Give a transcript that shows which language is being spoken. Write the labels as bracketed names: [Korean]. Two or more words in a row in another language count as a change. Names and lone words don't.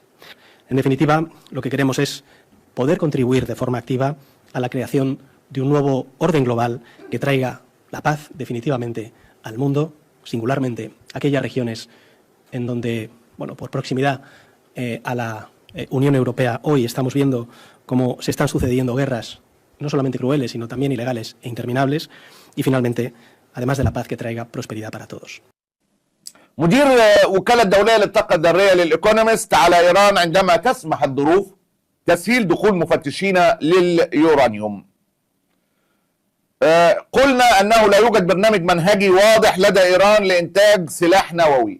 [Spanish] En definitiva, lo que queremos es poder contribuir de forma activa a la creación de un nuevo orden global que traiga la paz definitivamente al mundo, singularmente aquellas regiones en donde, bueno, por proximidad a la Unión Europea, hoy estamos viendo cómo se están sucediendo guerras, no solamente crueles, sino también ilegales e interminables, y finalmente, además de la paz, que traiga prosperidad para todos. [Arabic] مدير وكالة دولية للطاقة الذرية للإيكونومست على إيران عندما تسمح الظروف تسهيل دخول مفتشين لليورانيوم. قلنا أنه لا يوجد برنامج منهجي واضح لدى إيران لإنتاج سلاح نووي.